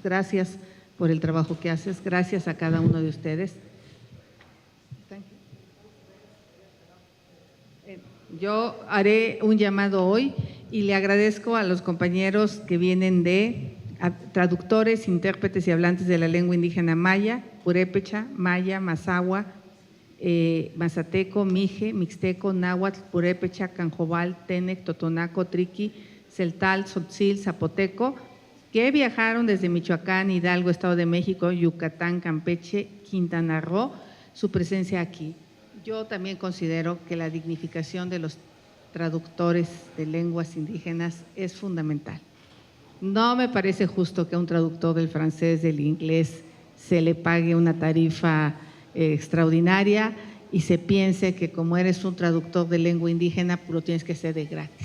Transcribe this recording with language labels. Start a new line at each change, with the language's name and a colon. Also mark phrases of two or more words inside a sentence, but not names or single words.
Spanish: Gracias por el trabajo que haces, gracias a cada uno de ustedes. Yo haré un llamado hoy y le agradezco a los compañeros que vienen de traductores, intérpretes y hablantes de la lengua indígena maya, purépecha, maya, mazahua, mazateco, mije, mixteco, náhuatl, purépecha, canjobal, tenec, totonaco, triqui, celtal, tzotzil, zapoteco, que viajaron desde Michoacán, Hidalgo, Estado de México, Yucatán, Campeche, Quintana Roo, su presencia aquí. Yo también considero que la dignificación de los traductores de lenguas indígenas es fundamental. No me parece justo que a un traductor del francés, del inglés, se le pague una tarifa extraordinaria y se piense que como eres un traductor de lengua indígena, pues lo tienes que hacer de gratis.